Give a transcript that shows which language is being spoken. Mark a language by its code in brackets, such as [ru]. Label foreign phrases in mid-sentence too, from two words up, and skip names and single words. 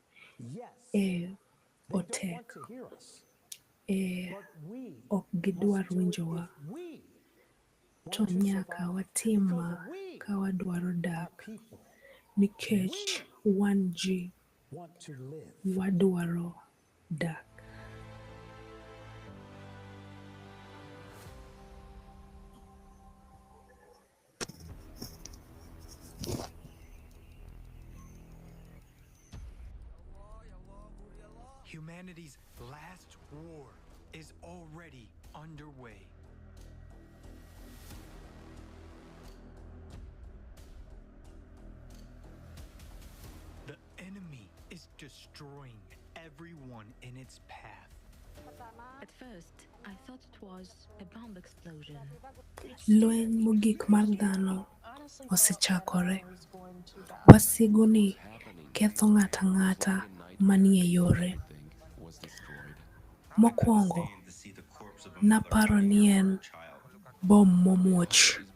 [luo] Otek. Ok gidwar winjowa. To nyaka watim ma ka wadwaro dak, nikech wan ji wadwaro dak. [en] Humanity's last war is already underway. The enemy is destroying everyone in its path. At first, I thought it was a bomb explosion. [luo] Lweny mogik mar dhano osechakore. Wasigu ni ketho ng'ata ng'ata manie yore. Mokwongo, naparo ni en bom momuoch.